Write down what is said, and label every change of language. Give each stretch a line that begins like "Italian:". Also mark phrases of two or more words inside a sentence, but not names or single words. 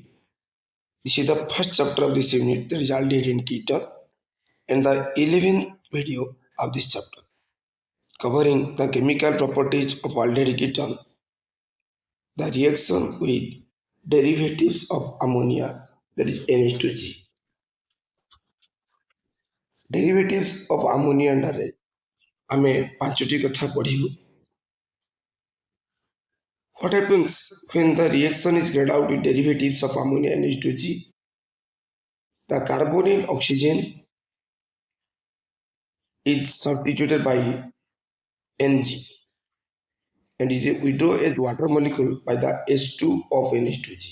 English: This is the first chapter of this unit, that is Aldehydes and Ketones, and the 11th video of this chapter, covering the chemical properties of aldehyde ketone, the reaction with derivatives of ammonia, that is NH2G. Derivatives of ammonia under
Odia: ଆମେ ପାଞ୍ଚଟି କଥା ପଢ଼ିବୁ.
English: What happens when the reaction is carried out with derivatives of ammonia and H2G? The carbonyl oxygen is substituted by Ng and is withdrawn as water molecule by the H2 of NH2G.